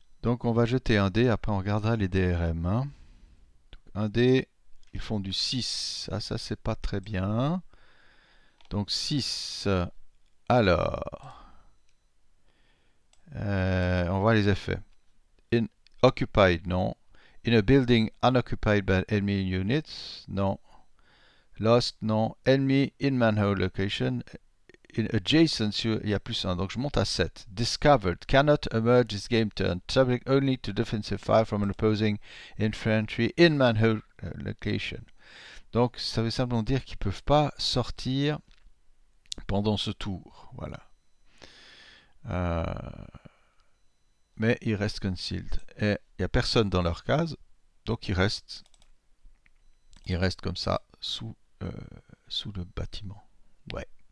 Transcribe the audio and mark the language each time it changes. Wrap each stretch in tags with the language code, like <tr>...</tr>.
<fr>Donc, on va jeter un dé. Après, on regardera les DRM. Hein. Un dé, ils font du 6. Ah, ça, c'est pas très bien. Donc, 6. Alors, on voit les effets.</fr> <en>In occupied,</en> <fr>non.</fr> <en>In a building unoccupied by enemy units,</en> <fr>non.</fr> <en>Lost, non. Enemy in manhole location. In adjacent,</en> <fr>il y a plus 1, donc je monte à 7.</fr> <en>Discovered, cannot emerge this game turn, subject only to defensive fire from an opposing infantry in manhole location.</en> <fr>Donc ça veut simplement dire qu'ils ne peuvent pas sortir pendant ce tour. Voilà. mais ils restent concealed. Et il n'y a personne dans leur case, donc ils restent comme ça euh, sous le bâtiment. Ouais.</fr>